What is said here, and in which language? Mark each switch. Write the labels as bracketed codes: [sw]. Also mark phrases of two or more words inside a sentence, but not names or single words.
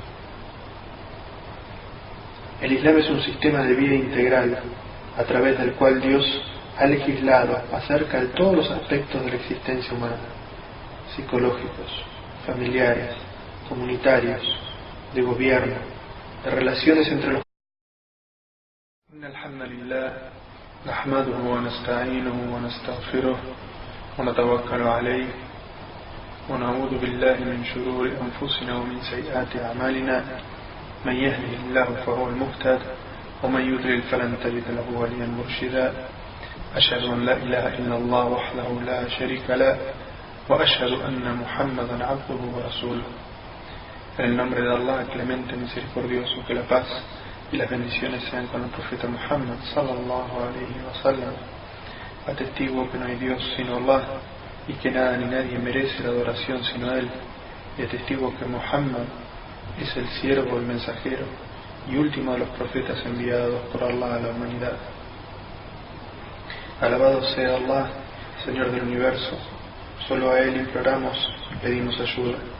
[es] El Islam es un sistema de vida integral, a través del cual Dios ha legislado acerca de todos los aspectos de la existencia humana, psicológicos, familiares, comunitarios, de gobierno, de relaciones entre los. [ar] إن الحمد لله نحمده ونستعينه ونستغفره ونتوكل عليه ونعوذ بالله من شرور أنفسنا ومن سيئات أعمالنا من يهده الله فهو المهتد ومن يضلل فلن تجد له وليا مرشدا أشهد أن لا إله إلا الله وحده لا شريك له وأشهد أن محمدا عبده ورسوله. [es] En el nombre de Allah, clemente, misericordioso, que la paz y las bendiciones sean con el profeta Muhammad [ar] صلى الله عليه وسلم. [es] Atestigo que no hay Dios sino Allah y que nada ni nadie merece la adoración sino Él, y atestigo que Muhammad es el siervo, el mensajero y último de los profetas enviados por Allah a la humanidad. Alabado sea Allah, Señor del universo, solo a Él imploramos y pedimos ayuda.